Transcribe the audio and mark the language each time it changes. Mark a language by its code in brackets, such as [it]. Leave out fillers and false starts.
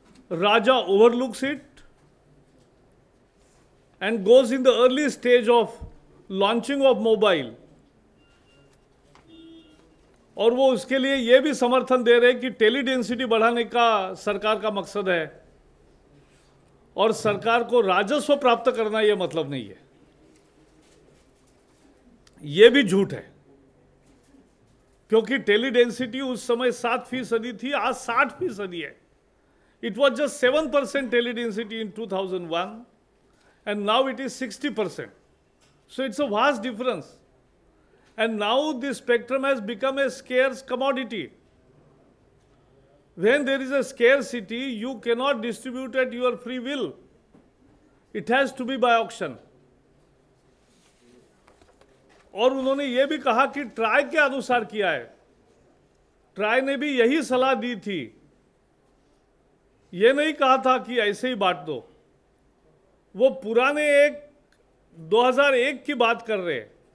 [en] Raja overlooks it and goes in the early stage of launching of mobile. [hi] और वो उसके लिए ये भी समर्थन दे रहे कि टेली डेंसिटी बढ़ाने का सरकार का मकसद है और सरकार को राजस्व प्राप्त करना ये मतलब नहीं है। ये भी झूठ है, क्योंकि टेली डेंसिटी उस समय 7% थी, आज 60% है। [en] It was just 7% teledensity in 2001 and now it is 60%. So it's a vast difference. And now the spectrum has become a scarce commodity. When there is a scarcity, you cannot distribute at your free will. It has to be by auction. [hi] और उन्होंने ये भी कहा कि try के अनुसार किया है। ट्राई ने भी यही सलाह दी थी, ये नहीं कहा था कि ऐसे ही बांट दो। वो पुराने 2001 की बात कर रहे हैं।